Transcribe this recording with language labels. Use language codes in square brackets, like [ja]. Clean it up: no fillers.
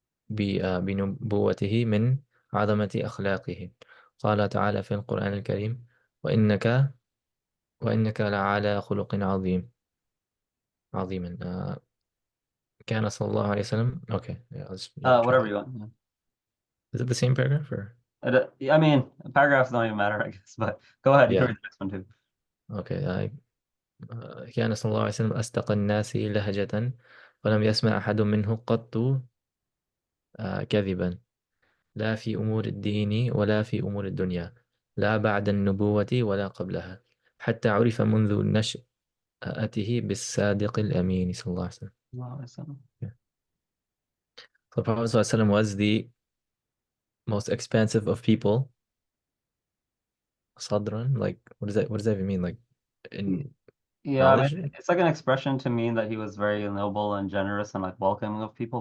[ar] بنبوته من عظمة أخلاقه قال تعالى في القرآن الكريم وإنك وإنك لعلى خلق عظيما كان صلى الله عليه وسلم. [en] Okay, yeah, let's Whatever translate. you want. Yeah. Is it the same paragraph or? I mean, paragraphs don't even matter, I guess. But go ahead, you can Yeah, read the next one too. okay. [ar] كان صلى الله عليه وسلم أصدق الناس لهجة ولم يسمع أحد منه قط كذبا لا في أمور الدين ولا في أمور الدنيا لا بعد النبوة ولا قبلها حتى عرف منذ نشأته بالصادق الأمين صلى الله عليه وسلم. [en] Wow, that's, Yeah. So the Prophet ﷺ was the most expansive of people. Sadran, like what does that even mean? Like in Yeah, I knowledge? mean, it's like an expression to mean that he was very noble and generous and like welcoming of people.